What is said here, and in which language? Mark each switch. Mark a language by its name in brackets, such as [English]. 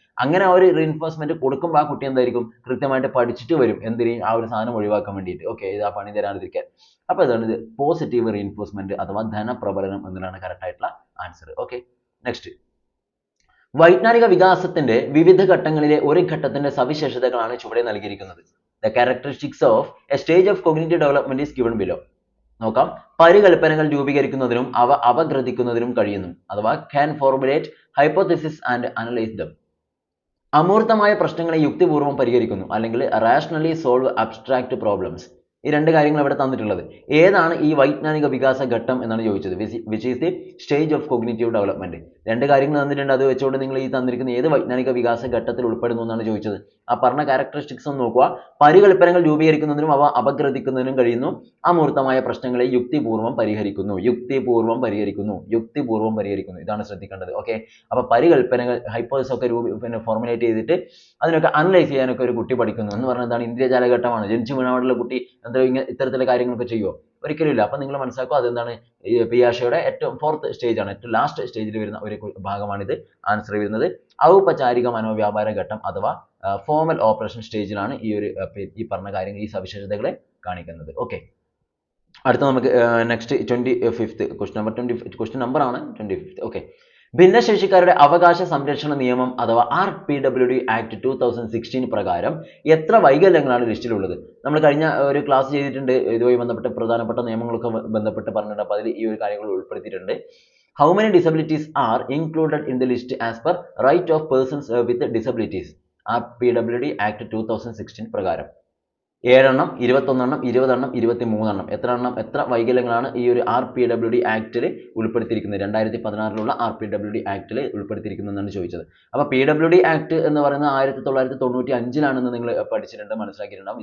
[Malayalam] അങ്ങനെ ആ ഒരു റീഇൻഫോഴ്സ്മെന്റ് കൊടുക്കുമ്പോൾ ആ കുട്ടി എന്തായിരിക്കും കൃത്യമായിട്ട് പഠിച്ചിട്ട് വരും എന്തിന് ആ ഒരു സാധനം ഒഴിവാക്കാൻ വേണ്ടിയിട്ട്. ഓക്കെ, ഇത് ആ പണി തരാതിരിക്കാൻ. അപ്പൊ ഇതാണ് ഇത് പോസിറ്റീവ് റീഇൻഫോഴ്സ്മെന്റ് അഥവാ ധനപ്രബലനം എന്നതാണ് കറക്റ്റ് ആയിട്ടുള്ള ആൻസർ. Okay, next. വൈജ്ഞാനിക വികാസത്തിന്റെ വിവിധ ഘട്ടങ്ങളിലെ ഒരു ഘട്ടത്തിന്റെ സവിശേഷതകളാണ് ചുവടെ നൽകിയിരിക്കുന്നത്. [English] The characteristics of a stage of cognitive development is given below. [Malayalam] നോക്കാം. പരികൽപ്പനകൾ രൂപീകരിക്കുന്നതിനും അവ അപഗ്രഥിക്കുന്നതിനും കഴിയുന്നു. അഥവാ [English] can formulate hypothesis and analyze them. [Malayalam] അമൂർത്തമായ പ്രശ്നങ്ങളെ യുക്തിപൂർവ്വം പരിഹരിക്കുന്നു അല്ലെങ്കിൽ [English] rationally solve abstract problems. [Malayalam] ഈ രണ്ട് കാര്യങ്ങൾ ഇവിടെ തന്നിട്ടുള്ളത്. ഏതാണ് ഈ വൈജ്ഞാനിക വികാസ ഘട്ടം എന്നാണ് ചോദിച്ചത്. [English] which is the stage of cognitive development. [Malayalam] രണ്ട് കാര്യങ്ങൾ തന്നിട്ടുണ്ട്. അത് വെച്ചുകൊണ്ട് നിങ്ങൾ ഈ തന്നിരിക്കുന്ന ഏത് വൈജ്ഞാനിക വികാസ ഘട്ടത്തിൽ ഉൾപ്പെടുന്നു എന്നാണ് ചോദിച്ചത്. ആ പറഞ്ഞ ക്യാരക്ടറിസ്റ്റിക്സ് ഒന്ന് നോക്കുക. പരികൽപ്പനകൾ രൂപീകരിക്കുന്നതിനും അവ അപഗ്രഥിക്കുന്നതിനും കഴിയുന്നു. അമൂർത്തമായ പ്രശ്നങ്ങളെ യുക്തിപൂർവ്വം പരിഹരിക്കുന്നു. യുക്തിപൂർവ്വം പരിഹരിക്കുന്നു. യുക്തിപൂർവ്വം പരിഹരിക്കുന്നു. ഇതാണ് ശ്രദ്ധിക്കേണ്ടത്. ഓക്കെ, അപ്പൊ പരികൽപ്പനകൾ ഹൈപ്പോതെസിസ് ഒക്കെ ഫോർമുലേറ്റ് ചെയ്തിട്ട് അതിനൊക്കെ അനലൈസ് ചെയ്യാനൊക്കെ ഒരു കുട്ടി പഠിക്കുന്നു എന്ന് പറഞ്ഞാൽ എന്താണ്? ഇന്ദ്രിയജാല ഘട്ടമാണ്. ജനിച്ചു വീണാടുള്ള കുട്ടി എന്താ ഇത്തരത്തിലുള്ള കാര്യങ്ങളൊക്കെ ചെയ്യുമോ? ഒരിക്കലും ഇല്ല. അപ്പൊ നിങ്ങൾ മനസ്സിലാക്കുക അതെന്താണ് പിയാഷയുടെ ഏറ്റവും 4th സ്റ്റേജ് ആണ്, ഏറ്റവും ലാസ്റ്റ് സ്റ്റേജിൽ വരുന്ന ഒരു ഭാഗമാണിത്. ആൻസർ വരുന്നത് ഔപചാരിക മനോവ്യാപാര ഘട്ടം അഥവാ ഫോർമൽ ഓപ്പറേഷൻ സ്റ്റേജിലാണ് ഈ പറഞ്ഞ കാര്യങ്ങൾ ഈ സവിശേഷതകളെ കാണിക്കുന്നത്. ഓക്കെ, അടുത്ത നമുക്ക് നെക്സ്റ്റ് 25th ക്വസ്റ്റ്യൻ നമ്പർ ആണ് 25th. ഓക്കെ, ഭിന്നശേഷിക്കാരുടെ അവകാശ സംരക്ഷണ നിയമം അഥവാ RPWD ആക്ട് 2016 പ്രകാരം എത്ര വൈകല്യങ്ങളാണ് ലിസ്റ്റിലുള്ളത്? നമ്മൾ കഴിഞ്ഞ ഒരു ക്ലാസ് ചെയ്തിട്ടുണ്ട് ഇതുമായി ബന്ധപ്പെട്ട പ്രധാനപ്പെട്ട നിയമങ്ങളൊക്കെ ബന്ധപ്പെട്ട് പറഞ്ഞിട്ടുണ്ട്. അപ്പോൾ അതിൽ ഈ ഒരു കാര്യങ്ങൾ ഉൾപ്പെടുത്തിയിട്ടുണ്ട്. [English] How many disabilities are included in the list as per right of persons with disabilities? [Malayalam] RPWD act 2016 പ്രകാരം 7 എണ്ണം, 21 എണ്ണം, 20 എണ്ണം, 23 എണ്ണം. എത്ര വൈകല്യങ്ങളാണ് ഈ ഒരു RPWD ആക്ടിൽ ഉൾപ്പെടുത്തിയിരിക്കുന്നത്? 2016 RPWD ആക്ടിൽ ഉൾപ്പെടുത്തിയിരിക്കുന്നതെന്നാണ് ചോദിച്ചത്. അപ്പോൾ PWD ആക്ട് എന്ന് പറയുന്നത് 1995 നിങ്ങൾ പഠിച്ചിട്ടുണ്ട്, മനസ്സിലാക്കിയിട്ടുണ്ടാവും.